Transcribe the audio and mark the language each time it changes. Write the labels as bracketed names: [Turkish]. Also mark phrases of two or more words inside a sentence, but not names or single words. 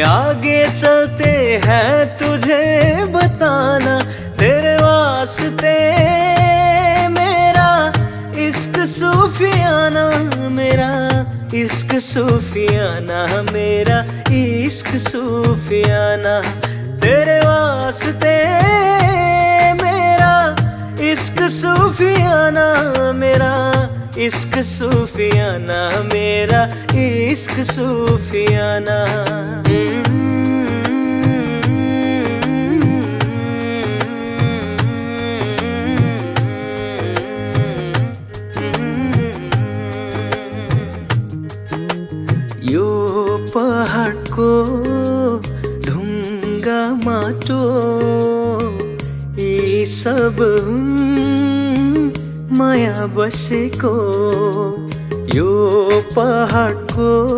[Hindi] आगे चलते हैं तुझे बताना तेरे वास्ते मेरा इश्क सूफियाना मेरा इश्क सूफियाना मेरा इश्क सूफियाना तेरे वास्ते मेरा इश्क सूफियाना मेरा इश्क सूफियाना मेरा इश्क सूफियाना [Nepali] यो पहाडको ढुङ्गा माटो यी सब माया बसेको यो पहाडको